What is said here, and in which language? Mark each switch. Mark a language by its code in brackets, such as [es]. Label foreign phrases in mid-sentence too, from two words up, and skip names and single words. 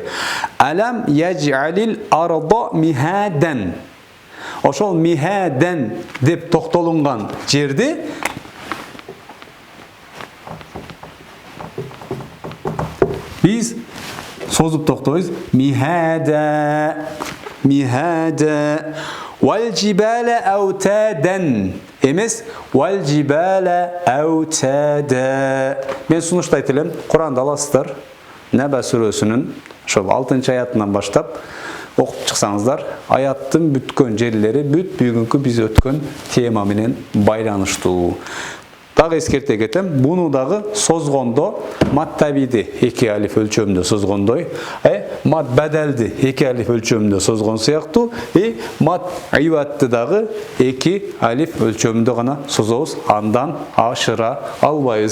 [ar] ألم نجعل الأرض مهادا. [ky] Ошол михадан деп токтолунган жерде biz sozуп токтойбуз. [ar] مهادا، مهادا. والجبال أوتادا. Эмес والجبال أوتادا. [ky] Мен сунуштайт элем, Куранда аласыздар. Наба сүрөсүнүн ошол 6-аятынан баштап окуп чыксаңыздар, аяттын бүткөн жерлери бүт бүгүнкү биз өткөн тема менен байланыштуу. Дагы эскерте кетем, буну дагы созгондо мат табиди 2 алиф өлчөмүндө созгондой, мат бадалди 2 алиф өлчөмүндө созгон сыяктуу, мат ивадты дагы 2 алиф өлчөмүндө гана созобуз, андан ашыра албайбыз.